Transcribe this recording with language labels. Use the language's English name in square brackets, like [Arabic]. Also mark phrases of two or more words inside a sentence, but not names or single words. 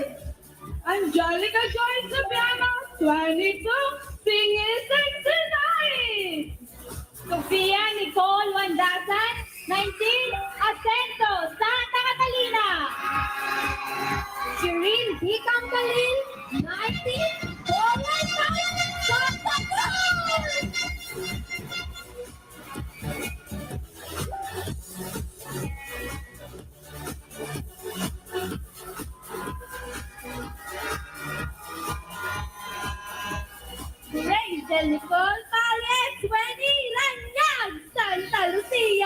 [English] Angelica Joyce Sabiano, 22, Singis and Tonight. Sofia Nicole Wandasan, 19, Asento, Santa Catalina. Shireen D. Cambalil, 19, Poland, Santa Cruz. Grace Del Nicole Palet, 20, Lanyag, Santa Lucia.